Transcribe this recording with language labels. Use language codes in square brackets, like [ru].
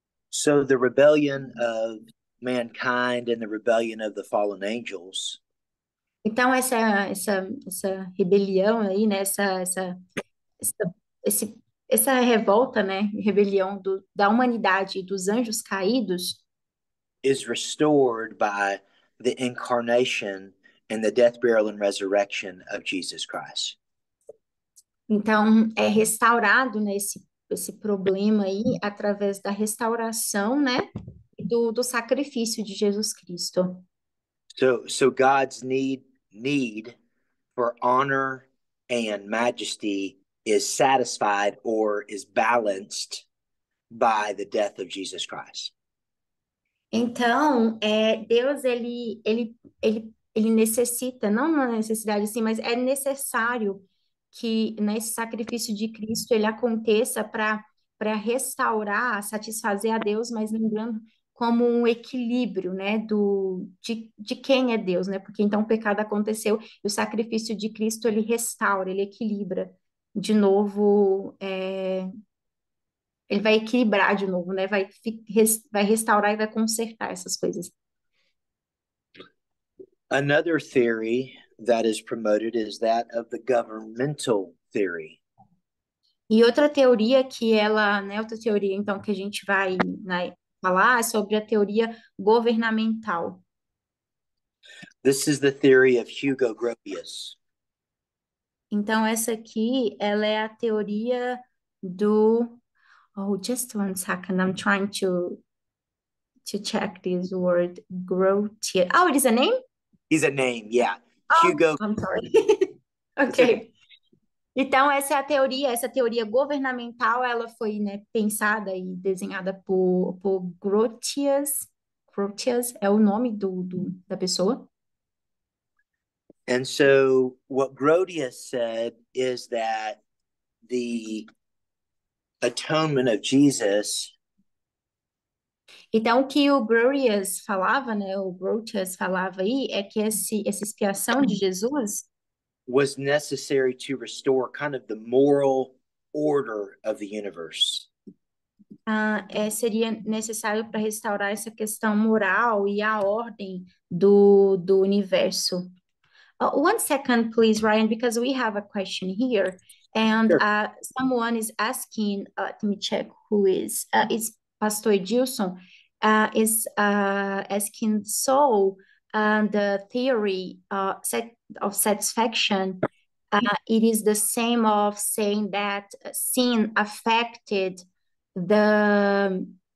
[en] So the rebellion of mankind and the rebellion of the fallen angels [pt] Então, essa rebelião aí, né, essa, esse- essa revolta, né, rebelião da humanidade e dos anjos caídos, [en] is restored by the incarnation and the death, burial, and resurrection of Jesus Christ. [pt] então é restaurado, né, esse problema aí através da restauração, né, do sacrifício de Jesus Cristo. [en] So God's need for honor and majesty is satisfied or is balanced by the death of Jesus Christ. [pt] Então, Deus, ele necessita, não uma necessidade assim, mas é necessário que nesse sacrifício de Cristo ele aconteça para restaurar, satisfazer a Deus, mas lembrando como um equilíbrio, né, de quem é Deus, né? Porque então o pecado aconteceu e o sacrifício de Cristo ele restaura, ele equilibra de novo, ele vai equilibrar de novo, né? Vai restaurar e vai consertar essas coisas. [en] Another theory that is promoted is that of the governmental theory. [pt] E outra teoria que ela, né, outra teoria então que a gente vai, né, falar é sobre a teoria governamental. [en] This is the theory of Hugo Grotius. [pt] Então essa aqui, ela é a teoria do [en] just one second, I'm trying to check this word Grotius. Oh, it is a name? He's a name, yeah. Hugo. I'm sorry. Ok. [pt] Então, essa teoria governamental, ela foi, né, pensada e desenhada por Grotius. Grotius é o nome da pessoa. [en] And so what Grotius said is that the atonement of Jesus [pt] Então, o que o Grotius falava, né, o Grotius falava aí, é que essa expiação de Jesus [en] was necessary to restore kind of the moral order of the universe. [pt] Seria necessário para restaurar essa questão moral e a ordem do universo. [en] One second, please, Ryan, because we have a question here, and Sure. someone is asking. Let me check who is. It's Pastor Edilson. Is asking. So, the theory of satisfaction, it is the same of saying that sin affected the.